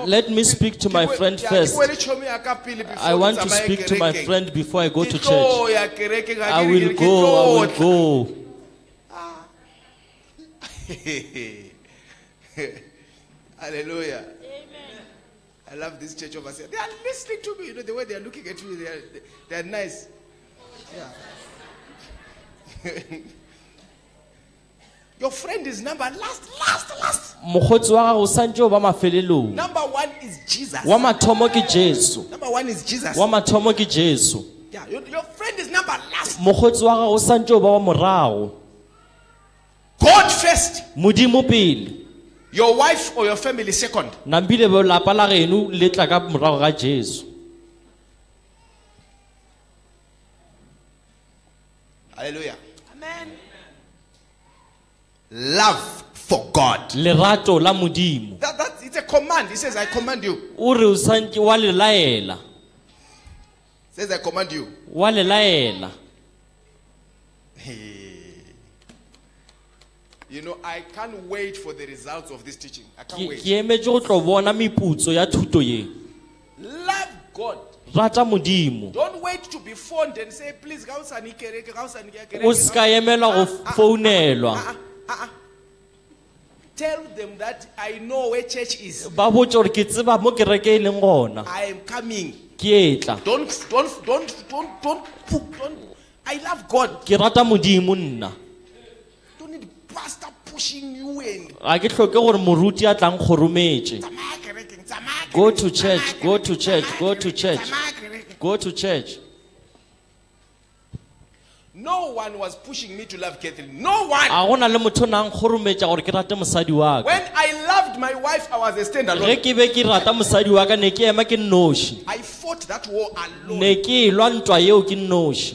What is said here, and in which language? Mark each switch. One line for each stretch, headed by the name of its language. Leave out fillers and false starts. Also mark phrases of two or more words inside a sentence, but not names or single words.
English: Let me speak to my friend first. I want to speak to my friend before I go to church. I will go. Hallelujah. I love this church over here. They are listening to me. You know, the way they are looking at you, they are nice. Yeah. Your friend is number last.
Tswana: Mokgotsi wa gago santse o ba mafelelong.
English: Number 1 is Jesus.
Tswana: Wa mathomo ke Jesu.
English: Number 1 is Jesus.
Tswana: Wa mathomo ke Jesu.
English: Yeah, your friend is number last.
Tswana: Mokgotsi wa gago santse o ba wa morago.
English: God first.
Tswana: Modimo pele.
English: Your wife or your family second.
Tswana: Nambile bo lapa la geno le tla ka morago ga Jesu.
English: Hallelujah. Amen. Love for God.
Tswana: Lerato la modimo.
English: It's a command. He says, I command you.
Tswana: O re o santse wa le laela.
English: Says, I command you.
Tswana: Wa le laela.
English: You know, I can't wait for the results of this teaching. I can't
Tswana: Ke
English: wait.
Tswana: emetse go tlo bona meputso ya thuto ye.
English: Love God.
Tswana: Rata modimo.
English: Don't wait to be phoned and say, please,
Tswana: O ska emela go founelwa.
English: Tell them that I know where church is.
Tswana: Ba botse gore ke tseba mo kereke e leng gona.
English: I am coming.
Tswana: Ke etla.
English: Don't. I love God.
Tswana: Ke rata modimo nna.
English: Don't need pastor pushing you in.
Tswana: Ga ke hloke gore moruti a tlang kgorometse.
English: Go to church, go to church, go to church. Go to church. No one was pushing me to love Catherine. No one. When I loved my wife, I was a standalone. I fought that war alone.